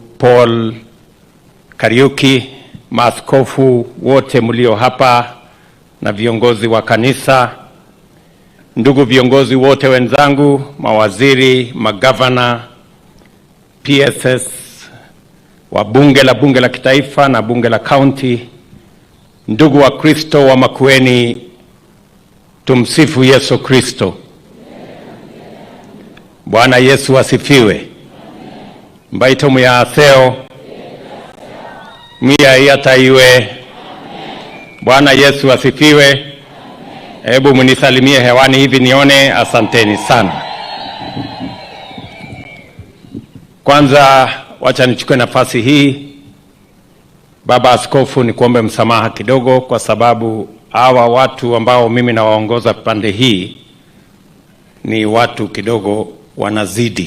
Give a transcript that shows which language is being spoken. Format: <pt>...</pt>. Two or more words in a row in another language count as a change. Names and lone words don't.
<sw>Paul Kariuki, maaskofu wote mlio hapa na viongozi wa kanisa, ndugu viongozi wote wenzangu, mawaziri, magavana, PSS, wa bunge la kitaifa na bunge la county, ndugu wa Kristo wa Makueni, tumsifu Yesu Kristo. Bwana Yesu asifiwe.</sw> <kam>Mbaito muya aseo. Mia yata iwe.</kam> <sw>Bwana Yesu asifiwe. Hebu munisalimie hewani hivi nione. Asanteni sana. Kwanza wacha nichukue nafasi hii, Baba Askofu, ni kuombe msamaha kidogo, kwa sababu hawa watu ambao mimi nawaongoza pande hii ni watu kidogo wanazidi.</sw>